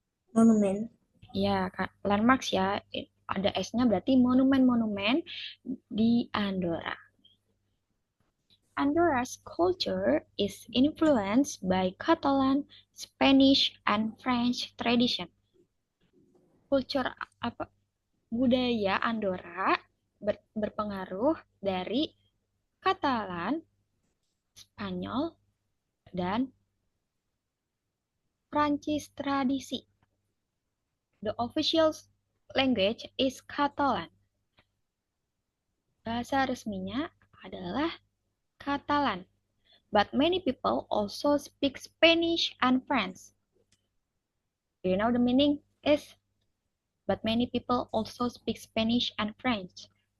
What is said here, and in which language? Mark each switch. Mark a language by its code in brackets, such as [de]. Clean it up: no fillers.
[id] Monumen. ya landmarks ya. Ada S-nya berarti monumen-monumen di Andorra. [en] Andorra's culture is influenced by Catalan, Spanish, and French tradition. [id] Culture apa budaya Andorra berpengaruh dari Katalan, Spanyol, dan Prancis tradisi. [en] The official language is Catalan. [id] Bahasa resminya adalah Catalan. [en] But many people also speak Spanish and French. Do you know the meaning is? But many people also speak Spanish and French.